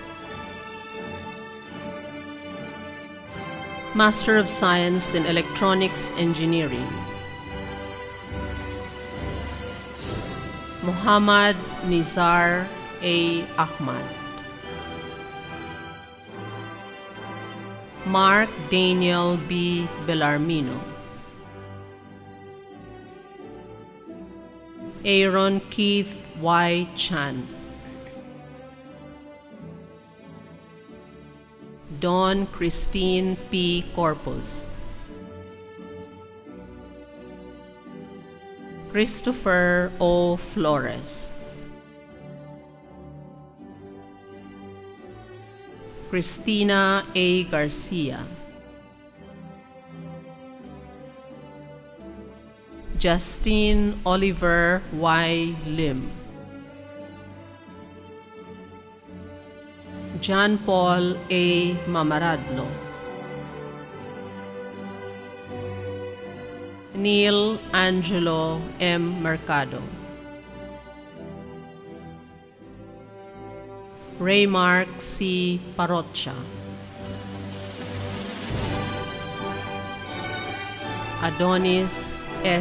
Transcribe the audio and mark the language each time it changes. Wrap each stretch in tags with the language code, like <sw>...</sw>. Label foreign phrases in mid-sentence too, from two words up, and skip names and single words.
<en>Master of Science in Electronics Engineering, Muhammad Nizar A. Ahmad. Mark Daniel B. Bellarmino. Aaron Keith Y. Chan. Dawn Christine P. Corpus. Christopher O. Flores. Christina A. Garcia. Justine Oliver Y. Lim. John Paul A. Mamaradlo. Neil Angelo M. Mercado. Raymark C. Parocha. Adonis S.</en>